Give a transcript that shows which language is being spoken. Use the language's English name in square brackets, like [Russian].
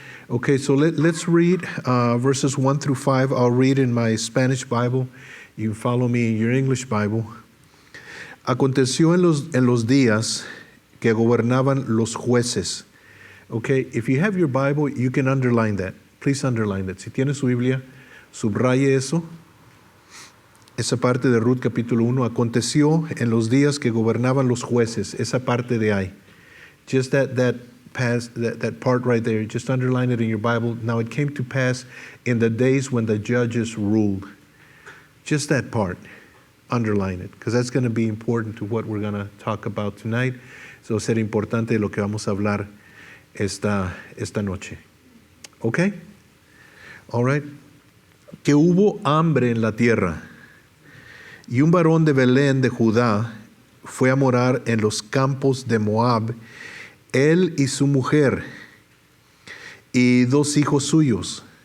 [English] Okay, so let's read verses 1 through 5. I'll read in my Spanish Bible. You can follow me in your English Bible. [Spanish] Aconteció en los días que gobernaban los jueces. [English] Okay, if you have your Bible, you can underline that. Please underline that. [Spanish] Si tiene su Biblia, subraye eso. Esa parte de Ruth capítulo 1. Aconteció en los días que gobernaban los jueces. Esa parte de ahí. [English] Just that part right there. Just underline it in your Bible. Now it came to pass in the days when the judges ruled. Just that part. Underline it. Because that's going to be important to what we're going to talk about tonight. [Spanish] So será importante lo que vamos a hablar esta noche. [English] Okay? All right. [Spanish] Que hubo hambre en la tierra. Y un varón de Belén de Judá fue a morar en los campos de Moab, él y su mujer, y dos hijos suyos.